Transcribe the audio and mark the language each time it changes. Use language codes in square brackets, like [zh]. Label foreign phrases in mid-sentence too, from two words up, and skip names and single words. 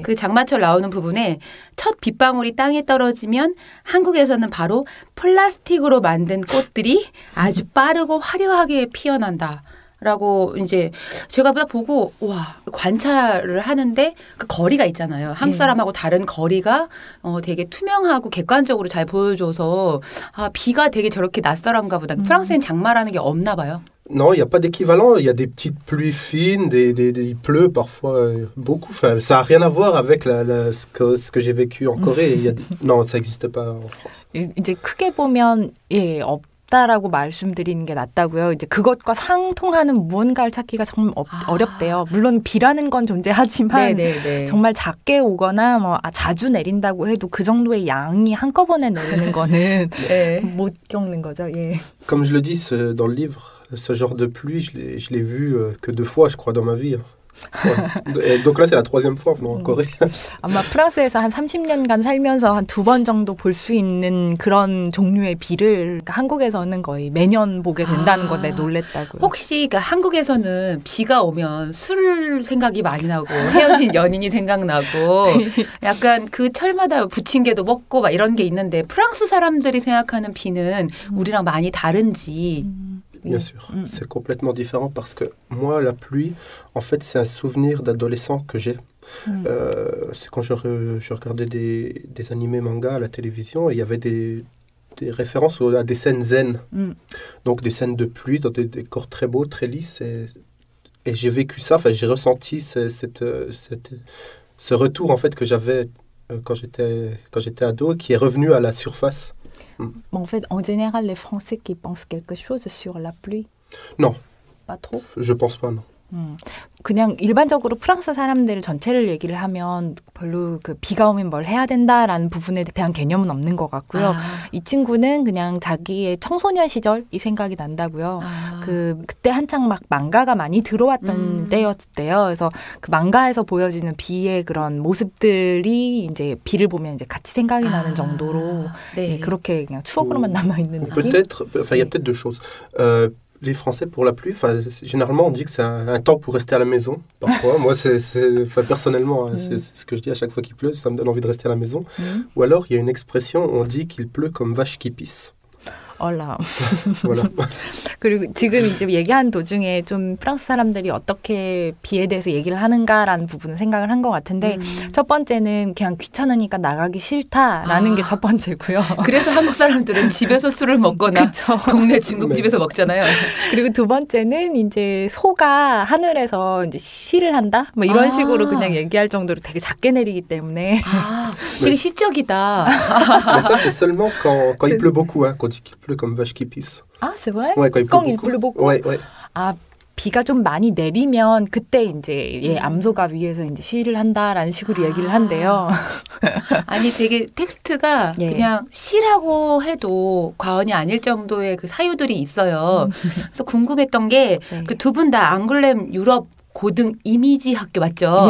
[ko] 그 장마철 나오는 부분에 첫 빗방울이 땅에 떨어지면 한국에서는 바로 플라스틱으로 만든 꽃들이 아주 빠르고 화려하게 피어난다. 라고 이제 제가 딱 보고 와 관찰을 하는데 그 거리가 있잖아요. 한국 사람하고 다른 거리가 되게 투명하고 객관적으로 잘 보여줘서 아 비가 되게 저렇게 낯설한가 보다. 프랑스엔 장마라는 게 없나 봐요. [fr] Non, il n'y a pas d'équivalent. Il y a des petites pluies fines, il pleut parfois beaucoup. Enfin, ça n'a rien à voir avec ce que j'ai vécu en Corée. Non, ça n'existe pas en France. [ko] 이제 크게 보면 없다라고 말씀드리는 게 낫다고요. 이제 그것과 상통하는 무언가를 찾기가 정말 어렵대요. 물론 비라는 건 존재하지만 네네네. 정말 작게 오거나 뭐 자주 내린다고 해도 그 정도의 양이 한꺼번에 내리는 거는 네. 못 겪는 거죠. 예. [fr] Comme je le dis dans le livre, ce genre de pluie, je l'ai vu que 2 fois, je crois, dans ma vie. Ouais. Et donc là, c'est la 3e fois en Corée. [ko] 아마 프랑스에서 한 30년간 살면서 한 2번 정도 볼 수 있는 그런 종류의 비를 한국에서는 거의 매년 보게 된다는 건데 놀랬다고요. 혹시 그러니까 한국에서는 비가 오면 술 생각이 많이 나고 헤어진 연인이 생각나고 약간 그 철마다 부침개도 먹고 막 이런 게 있는데 프랑스 사람들이 생각하는 비는 우리랑 많이 다른지. [fr] Bien sûr, c'est complètement différent parce que moi, la pluie, en fait, c'est un souvenir d'adolescent que j'ai. C'est quand je regardais des animés manga à la télévision et il y avait des références à des scènes zen. Donc des scènes de pluie dans des décors très beaux, très lisses. Et j'ai vécu ça, enfin, j'ai ressenti ce retour en fait que j'avais quand j'étais ado qui est revenu à la surface. En fait, en général, les Français qui pensent quelque chose sur la pluie? Non. Pas trop? Je pense pas, non. [ko] 그냥 일반적으로 프랑스 사람들 전체를 얘기를 하면 별로 그 비가 오면 뭘 해야 된다라는 부분에 대한 개념은 없는 것 같고요. 이 친구는 그냥 자기의 청소년 시절 이 생각이 난다고요. 그때 한창 막 망가가 많이 들어왔던 때였대요. 그래서 그 망가에서 보여지는 비의 그런 모습들이 이제 비를 보면 이제 같이 생각이 나는 정도로 네, 그렇게 그냥 추억으로만 남아 있는 느낌. [fr] Peut-être, enfin il y a peut-être 2 choses. Les Français, pour la pluie, généralement, on dit que c'est un temps pour rester à la maison. Parfois, moi, personnellement, c'est ce que je dis à chaque fois qu'il pleut, ça me donne envie de rester à la maison. Ou alors, il y a une expression, on dit qu'il pleut comme vache qui pisse. [ko] 얼라. [fr] Voilà. [ko] 그리고 지금 이제 얘기한 도중에 좀 프랑스 사람들이 어떻게 비에 대해서 얘기를 하는가라는 부분을 생각을 한 것 같은데 첫 번째는 그냥 귀찮으니까 나가기 싫다라는 게 첫 번째고요. 그래서 한국 사람들은 집에서 술을 먹거나 동네 중국집에서 먹잖아요. 그리고 두 번째는 이제 소가 하늘에서 이제 쉬를 한다? 뭐 이런 식으로 그냥 얘기할 정도로 되게 작게 내리기 때문에 되게 시적이다. [fr] Mais ça, c'est seulement quand il pleut beaucoup, hein, qu'on dit qu'il pleut comme vache qui pisse. 아, c'est vrai? Ouais, quand il pleut beaucoup. Ouais, ouais. [ko] 아, 비가 좀 많이 내리면 그때 이제 암소가 위에서 이제 쉬를 한다라는 식으로 얘기를 한대요. 아니 되게 텍스트가 그냥 시라고 해도 과언이 아닐 정도의 그 사유들이 있어요. 그래서 궁금했던 게 그 두 분 다 앙글렘 유럽 고등 이미지 학교 맞죠?